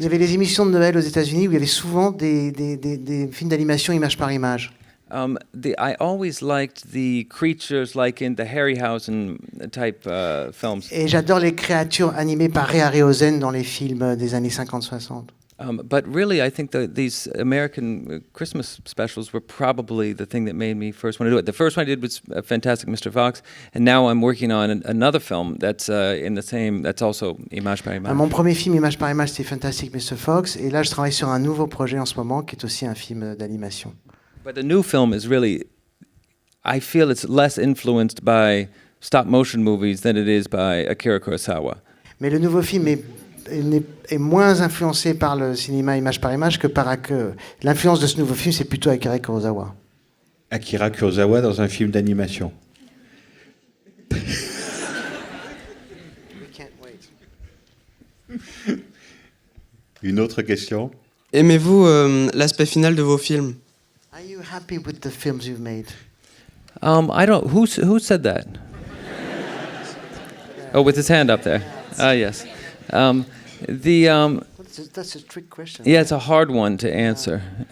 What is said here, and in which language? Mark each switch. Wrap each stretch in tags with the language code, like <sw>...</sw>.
<fr>Il y avait des émissions de Noël aux États-Unis où il y avait souvent des films d'animation image par image.</fr> <en>I always liked the creatures like in the Harryhausen type films.</en> <fr>Et j'adore les créatures animées par Ray Harryhausen dans les films des années 50-60.</fr> <en>But really, I think these American Christmas specials were probably the thing that made me first want to do it. The first one I did was Fantastic Mr. Fox, and now I'm working on another film that's in the same. That's also</en> <fr>image par image. Mon premier film image par image, c'était Fantastic Mr. Fox, et là, je travaille sur un nouveau projet en ce moment qui est aussi un film d'animation.</fr> <en>But the new film is really, I feel it's less influenced by stop motion movies than it is by Akira Kurosawa.</en> <fr>Mais le nouveau film est est moins influencé par le cinéma image par image que par l'influence de ce nouveau film, c'est plutôt Akira Kurosawa. Akira Kurosawa dans un film d'animation. Une autre question? Aimez-vous l'aspect final de vos films?</fr> <en>Are you happy with the films you've made? I don't. Who said that? Oh, with his hand up there. Ah, yes. That's a trick question. Yeah, it's a hard one to answer.</en>